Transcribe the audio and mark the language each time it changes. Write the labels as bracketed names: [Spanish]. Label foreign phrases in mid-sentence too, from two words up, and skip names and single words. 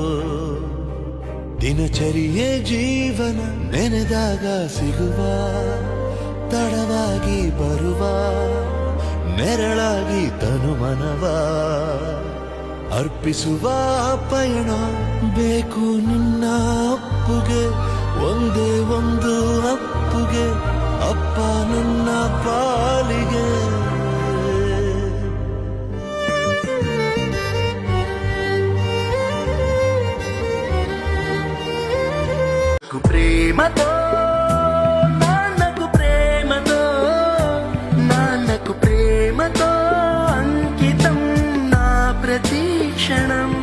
[Kannada] ದಿನಚರಿಯೇ ಜೀವನ ನೆನೆದಾಗ ಸಿಗುವ, ತಡವಾಗಿ ಬರುವ, ನೆರಳಾಗಿ ತನುಮನವ ಅರ್ಪಿಸುವ ಪಯಣ ಬೇಕು ನಿನ್ನ ಅಪ್ಪುಗೆ, ಒಂದೇ ಒಂದು ಅಪ್ಪುಗೆ, ಅಪ್ಪ ನನ್ನ ಪಾಲಿಗೆ. [Telugu] ಪ್ರೇಮతో నాన్నకు ప్రేమతో, నాన్నకు ప్రేమతో అంకితం నా ప్రతి క్షణం.